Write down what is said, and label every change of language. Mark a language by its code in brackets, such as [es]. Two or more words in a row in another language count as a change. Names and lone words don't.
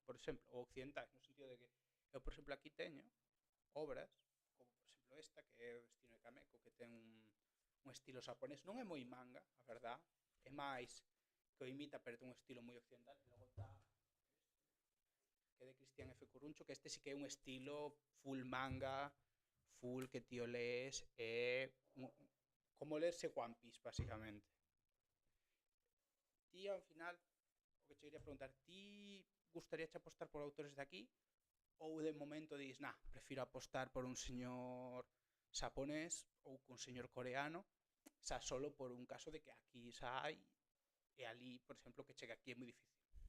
[gl] por exemplo, ou occidentais, no sentido de que eu, por exemplo, aquí teño obras, como por exemplo esta, que é o destino de Kameko, que ten un estilo japonés, non é moi manga, a verdad, é máis que o imita, pero ten un estilo moi occidental, e logo está que é de Cristian F. Curuncho, que este sí que é un estilo full manga, full que tío lees, como leerse One Piece, basicamente. Ti, ao final, o que che quería preguntar, ti gustaríache apostar por autores de aquí ou de momento dis, prefiro apostar por un señor xaponés ou cun señor coreano, xa solo por un caso de que aquí xa hai e ali, por exemplo, que chegue aquí é moi difícil.